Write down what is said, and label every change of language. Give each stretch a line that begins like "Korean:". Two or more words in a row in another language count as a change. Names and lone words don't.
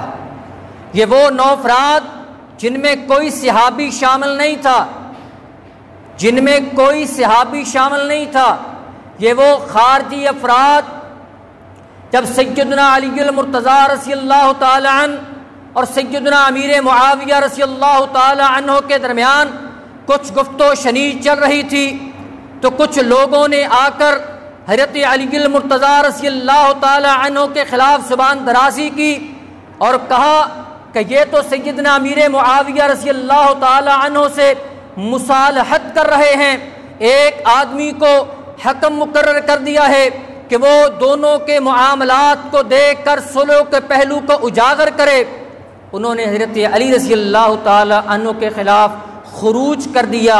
Urdu: یہ وہ 9 افراد جن میں کوئی صحابی شامل نہیں تھا، جن میں کوئی صحابی شامل نہیں تھا، یہ وہ خارجی افراد جب سیدنا علی المرتضیٰ
Arabic: رضی اللہ تعالی عنہ
Urdu: اور سیدنا امیر معاویہ
Arabic: رضی اللہ تعالی عنہ
Urdu: کے درمیان کچھ گفت و شنید چل رہی تھی، تو کچھ لوگوں نے آ کر حضرت علی المرتضیٰ
Arabic: رضی اللہ تعالی عنہ
Urdu: کے خلاف زبان درازی کی اور کہا کہ یہ تو سیدنا امیر معاویہ
Arabic: رضی اللہ تعالی عنہ
Urdu: سے مصالحت کر رہے ہیں، ایک آدمی کو حکم مقرر کر دیا ہے، کہ وہ دونوں کے معاملات کو دیکھ کر صلح کے پہلو کو اجاگر کرے، انہوں نے حضرت علی
Arabic: رضی اللہ تعالی عنہ
Urdu: کے خلاف خروج کر دیا۔